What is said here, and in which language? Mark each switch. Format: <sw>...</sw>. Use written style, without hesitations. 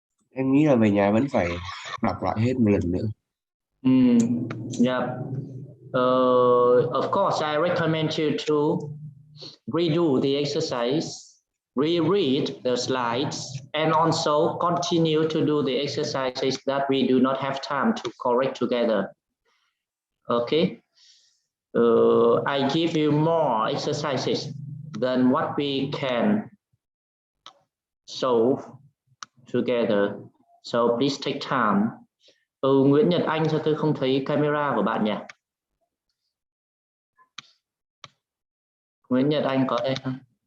<vi>Em nghĩ là về nhà vẫn phải đọc lại hết một lần nữa.</vi> <en>Yeah. Of course, I recommend you to redo the exercise, reread the slides, and also continue to do the exercises that we do not have time to correct together. Okay. I give you more exercises than what we can solve together. So please take time.</en> <vi>Nguyễn Nhật Anh, sao tôi không thấy camera của bạn nhỉ? Nguyễn Nhật Anh có đây không?</vi>